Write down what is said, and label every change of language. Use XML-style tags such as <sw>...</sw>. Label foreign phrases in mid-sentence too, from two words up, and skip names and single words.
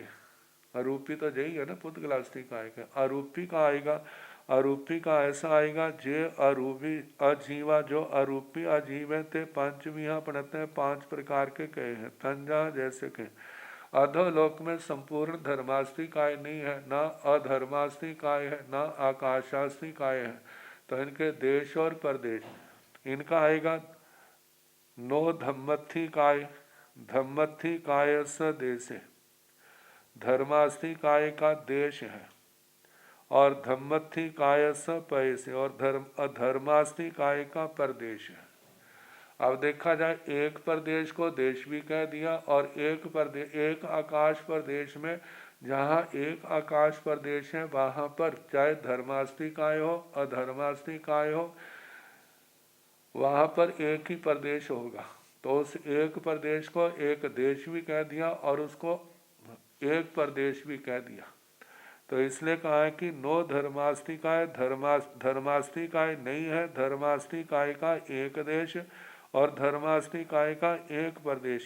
<hi>अरूपी तो यही है ना, पुद्गल आस्ती काय का। अरूपी का आएगा, अरूपी का ऐसा आएगा</hi> <pra>जे अरूपी अजीवा,</pra> <hi>जो अरूपी अजीव है</hi> <pra>ते पंचविहा</pra> <hi>पढ़ते हैं, पांच प्रकार के कहे हैं। तंजा, जैसे के अधोलोक में संपूर्ण धर्मास्ती काय नहीं है, ना अधर्मास्ती काय है, ना आकाशास्ती काय है। तो इनके देश और प्रदेश, इनका आएगा</hi> <pra>नो धम्मथी काय, धम्मथी काय स देशे,</pra> <hi>धर्मास्ती काय का देश है, और</hi> <pra>धम्मथी काय स पैसे,</pra> <hi>और अधर्मास्ती काय का प्रदेश है। अब देखा जाए, एक प्रदेश को देश भी कह दिया, और एक आकाश प्रदेश में, जहाँ एक आकाश प्रदेश है वहाँ पर चाहे धर्मास्ती काय हो अधर्मास्ती काय हो, वहाँ पर एक ही प्रदेश होगा। तो उस एक प्रदेश को एक देश भी कह दिया और उसको एक प्रदेश भी कह दिया। तो इसलिए कहा है कि नो धर्मास्तिकाय, धर्मास्तिकाय नहीं है, धर्मास्तिकाय का एक देश और धर्मास्तिकाय का एक प्रदेश।</hi>